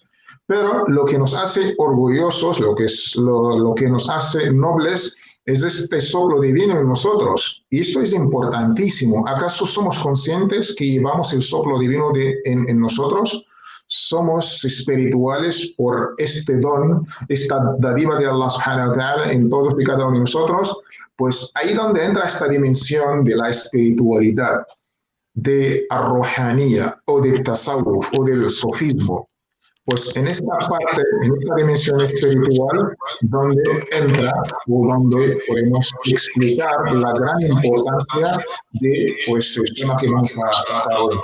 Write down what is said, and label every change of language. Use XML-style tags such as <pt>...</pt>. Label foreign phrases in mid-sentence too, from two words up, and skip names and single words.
<es>Pero lo que nos hace orgullosos, lo que nos hace nobles, es este soplo divino en nosotros. Y esto es importantísimo. ¿Acaso somos conscientes que llevamos el soplo divino en nosotros? Somos espirituales por este don, esta dádiva de Allah</es> <ar>سبحانه وتعالى</ar> <es>en todos y cada uno de nosotros. Pues ahí donde entra esta dimensión de la espiritualidad, de arrojanía o del tasawwuf o del sofismo, pues en esta parte, en esta dimensión espiritual, donde entra o donde podemos explicar la gran importancia de pues, el tema que vamos a tratar hoy.</es>